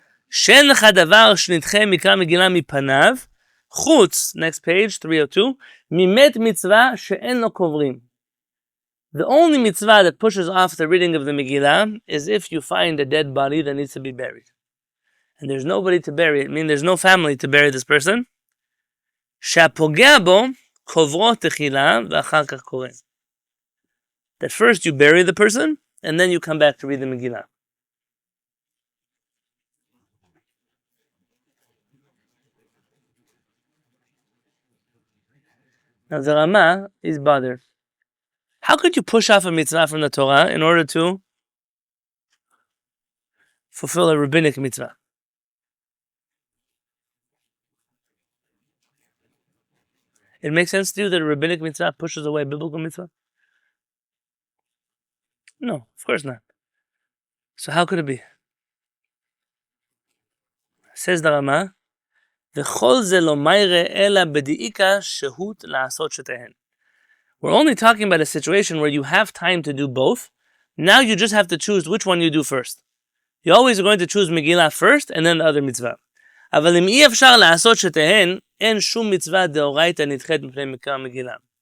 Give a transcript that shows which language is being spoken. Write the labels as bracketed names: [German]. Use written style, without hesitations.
[Hebrew] שאין לך דבר שנדחה מקרא מגילה מפניו, חוץ, [English] next page, 302, [Hebrew] ממת מצווה שאין לו קוברים. [English] The only mitzvah that pushes off the reading of the Megillah is if you find a dead body that needs to be buried. And there's nobody to bury it, meaning there's no family to bury this person. [Hebrew] שהפוגע בו, קוברו תחילה ואחר כך קורא. [English] That first you bury the person, and then you come back to read the Megillah. Now the Rama is bothered. How could you push off a mitzvah from the Torah in order to fulfill a rabbinic mitzvah? It makes sense to you that a rabbinic mitzvah pushes away a biblical mitzvah? No, of course not. So how could it be? Says the Rama, [Hebrew] וכל זה לא מיירה אלא בדאיקה שהות לעשות שתיהן. [English] We're only talking about a situation where you have time to do both. Now you just have to choose which one you do first. You always are going to choose Megillah first and then the other mitzvah. [Hebrew] אבל אם אי אפשר לעשות שתיהן, אין שום מצווה דאורייתא נדחית מפני מקרא מגילה.